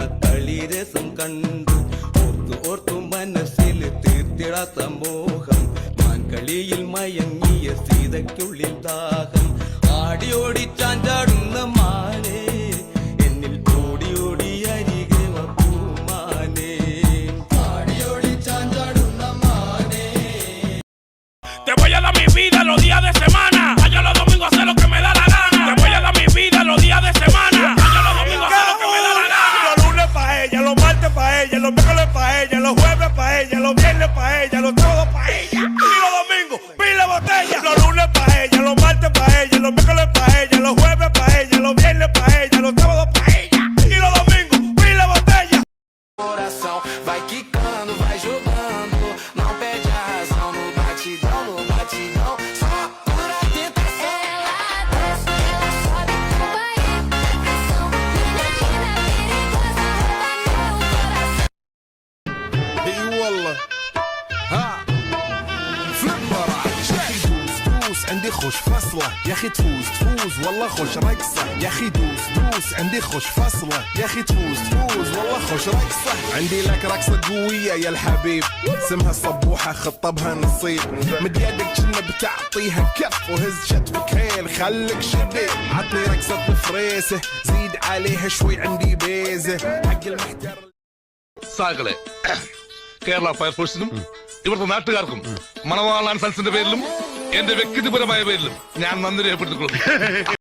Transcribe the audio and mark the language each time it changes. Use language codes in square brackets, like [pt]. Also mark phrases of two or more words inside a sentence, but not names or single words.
[ml] കളിരസം കണ്ടു ഓർത്തു ഓർത്തു മനസ്സിൽ തീർത്തിടാത്ത മോഹം മാൻകളിയിൽ മയങ്ങിയ സീതയ്ക്കുള്ളിൽ ദാഹം ആടി ഓടി ചാഞ്ചാടുന്ന മാനേ എന്നിൽ ഓടി ഓടി അരികെ വപ്പൂമാനേ ആടി ഓടി ചാഞ്ചാടുന്ന മാനേ. [es] Te voy a dar mi vida los días de semana. Yo los domingos hacer lo que me da la gana. Te voy a dar mi vida los días de semana. Yo los domingos hacer lo que me da la gana. Los lunes pa' ella, los martes pa' ella, los miércoles pa' ella, los jueves pa' ella, los viernes pa' ella, los sábados pa' ella. Y los domingos, pila botella. Los lunes pa' ella, los martes pa' ella, los miércoles pa' ella, los jueves pa' ella, los viernes pa' ella, los sábados pa' ella. Y los domingos, pila botella. [pt] Coração vai quicando, vai jogando, não perde a razão no batidão, só por a tentação. Ela sobe, vai em pressão. Menina perigosa, rouba meu coração. [ar] اي والله ها فلم راح يا اخي دوس دوس عندي خوش فصله يا اخي تفوز تفوز والله خوش رقصه يا اخي دوس دوس عندي خوش فصله يا اخي تفوز تفوز والله خوش رقصه عندي لك رقصه قويه يا الحبيب اسمها الصبوحه خطبها نصيب مد يدك كنا بتعطيها كف وهز شتفك هيل خليك شديد عطني رقصه فريسه زيد عليها شوي عندي بيزه حق المحتر. [ml] സാകളെ കേരള ഫയർഫോഴ്സിനും ഇവിടുത്തെ നാട്ടുകാർക്കും മണവാളാൻ സൽസിന്റെ പേരിലും എന്റെ വ്യക്തിപരമായ പേരിലും ഞാൻ നന്ദി രേഖപ്പെടുത്തിക്കൊള്ളുന്നു.